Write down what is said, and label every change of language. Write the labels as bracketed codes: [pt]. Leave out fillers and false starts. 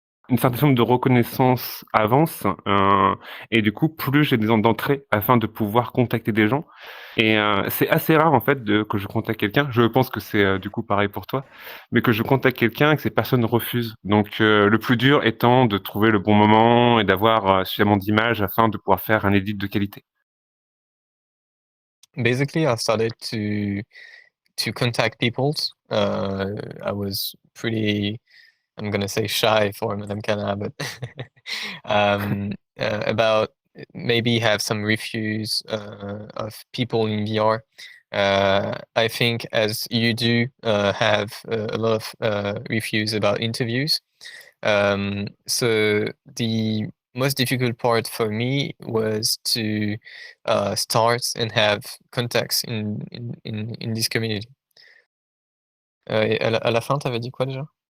[fr] Une certaine forme de reconnaissance avance, et du coup, plus j'ai des d'entrée afin de pouvoir contacter des gens. Et c'est assez rare en fait que je contacte quelqu'un. Je pense que c'est, du coup pareil pour toi, mais que je contacte quelqu'un et que ces personnes refusent. Donc le plus dur étant de trouver le bon moment et d'avoir, suffisamment d'images afin de pouvoir faire un edit de qualité. [en] Basically, I started to contact people. I was pretty, I'm gonna say shy for Madame Kana, but about maybe have some reviews of people in VR. I think as you do have a lot of reviews about interviews. So the most difficult part for me was to start and have contacts in this community. [fr] Et à la fin, tu avais dit quoi déjà?